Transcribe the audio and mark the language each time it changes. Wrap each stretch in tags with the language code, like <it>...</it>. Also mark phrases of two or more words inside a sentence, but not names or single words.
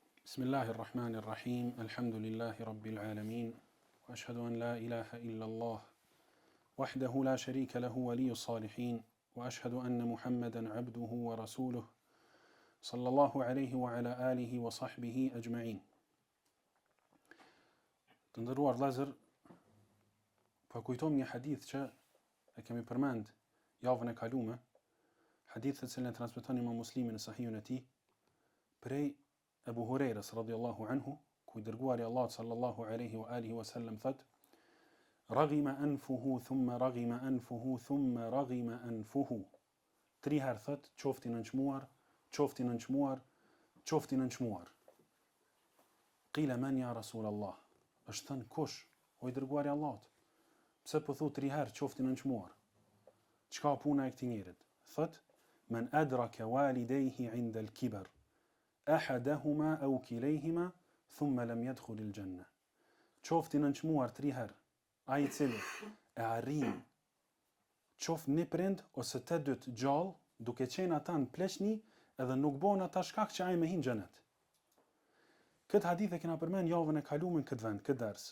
<ar>بسم الله الرحمن الرحيم. الحمد لله رب العالمين. وأشهد أن لا إله إلا الله وحده لا شريك له ولي الصالحين. وأشهد أن محمدا عبده ورسوله صلى الله عليه وعلى آله وصحبه أجمعين.</ar> <sq>Të nderuar vëllezër, po kujtojmë një hadith që e kemi përmend javën e kaluar, hadith të cilën e transmeton Imam Muslimi në Sahihun e tij prej Abu Hurajras</sq> <ar>رضي الله عنه,</ar> <sq>ku I dërguari Allah</sq> <ar>صلى الله عليه وعلى آله وسلم</ar> <sq>thot:</sq> <ar>"رغم أنفه ثم رغم أنفه ثم رغم أنفه."</ar> <sq>3 herë thot: "Qofti nënçmuar, qofti nënçmuar, qofti nënçmuar."</sq> <ar>قيل من يا رسول الله?</ar> <sq>Është thënë kush, o I dërguari I Allahut? Pse po thu 3 herë qofti nënçmuar? Çka puna e këtij njerit? Thot:</sq> <ar>"من أدرك والديه عند الكبر أحدهما أو كليهما ثم لم يدخل الجنة."</ar> <sq>Qofti nënçmuar 3 herë, ai I cili e arrin qoft një prind ose të dytë gjallë, duke qenë ata në pleqni edhe nuk bën ata shkak që ai me hin xhenet. Këtë hadith e kena përmend javën e kaluar në këtë vend, këtë ders.</sq>